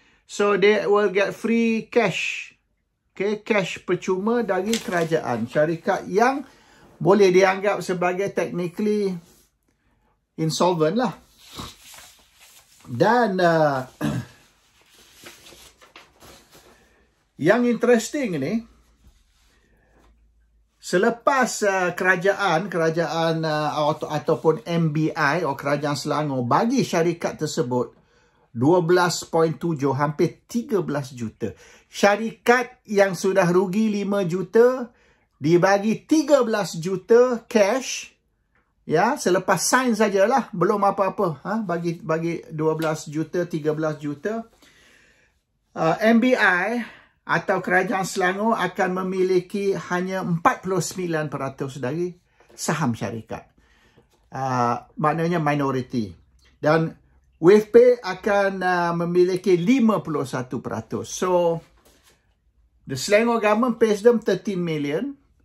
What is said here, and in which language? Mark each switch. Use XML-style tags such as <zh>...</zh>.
<en>So they will get free cash.</en> <ms>Okay, cash percuma dari kerajaan. Syarikat yang boleh dianggap sebagai</ms> <en>technically insolvent</en> <ms>lah. Dan yang interesting ni, selepas kerajaan ataupun MBI atau Kerajaan Selangor bagi syarikat tersebut 12.7, hampir 13 juta. Syarikat yang sudah rugi 5 juta dibagi 13 juta cash. Ya, selepas sign sajalah, belum apa-apa. Bagi 12 juta, 13 juta. MBI atau Kerajaan Selangor akan memiliki hanya 49% dari saham syarikat. Maknanya minority. Dan Wavepay akan memiliki 51%.</ms> <en>So, the Selangor government pays them 13 million.</en>